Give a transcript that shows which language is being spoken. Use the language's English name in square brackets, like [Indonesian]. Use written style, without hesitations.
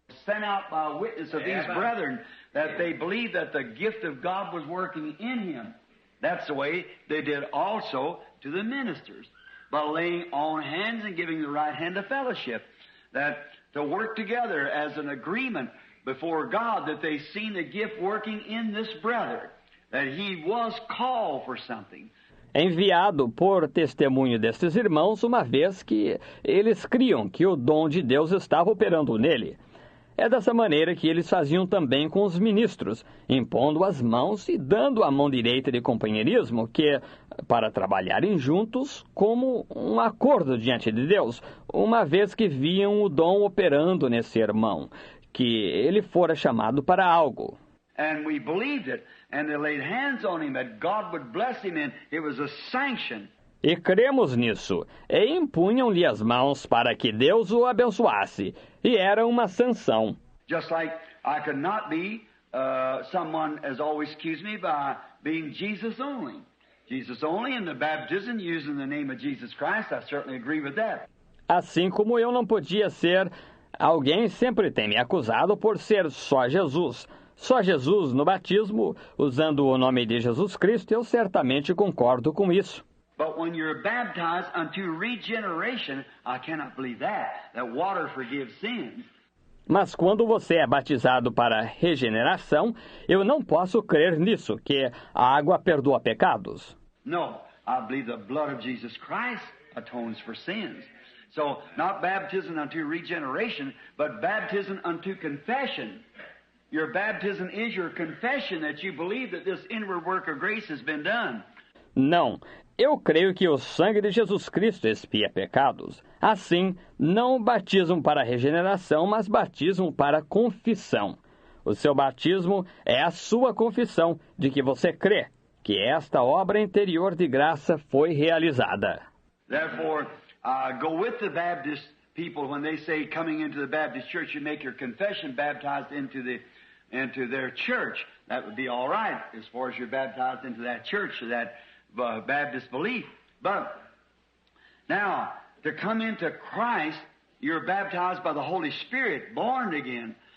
[English] Sent out by witness of these brethren that they believed that the gift of God was working in him. That's the way they did also to the ministers, by laying on hands and giving the right hand of fellowship, that to work together as an agreement before God that they seen the gift working in this brother, that he was called for something. [Portuguese] Enviado por testemunho destes irmãos, uma vez que eles criam que o dom de Deus estava operando nele. É dessa maneira que eles faziam também com os ministros, impondo as mãos e dando a mão direita de companheirismo, que, para trabalharem juntos como um acordo diante de Deus, uma vez que viam o dom operando nesse irmão, que ele fora chamado para algo. [English] And we believed it, and they laid hands on him that God would bless him, and it was a sanction. [Portuguese] E cremos nisso, e impunham-lhe as mãos para que Deus o abençoasse, e era uma sanção. [English] Just like I could not be, someone has always accused me by being Jesus only. Jesus only in the baptism using the name of Jesus Christ, I certainly agree with that. [Portuguese] Assim como eu não podia ser, alguém sempre tem me acusado por ser só Jesus. Só Jesus no batismo, usando o nome de Jesus Cristo, eu certamente concordo com isso. [English] But when you're baptized unto regeneration, I cannot believe that water forgives sins. [Portuguese] Mas quando você é batizado para regeneração, eu não posso crer nisso, que a água perdoa pecados. [English] No, I believe the blood of Jesus Christ atones for sins. So, not baptism unto regeneration, but baptism unto confession. Your baptism is your confession that you believe that this inward work of grace has been done. [Portuguese] Não, eu creio que o sangue de Jesus Cristo expia pecados. Assim, não batismo para regeneração, mas batismo para confissão. O seu batismo é a sua confissão de que você crê que esta obra interior de graça foi realizada. [English] Therefore, go with the Baptist people when they say coming into the Baptist church, you make your confession baptized into their church. That would be all right as far as you're baptized into that church, that Baptist belief. But now, to come into Christ, you're baptized by the Holy Spirit, born again.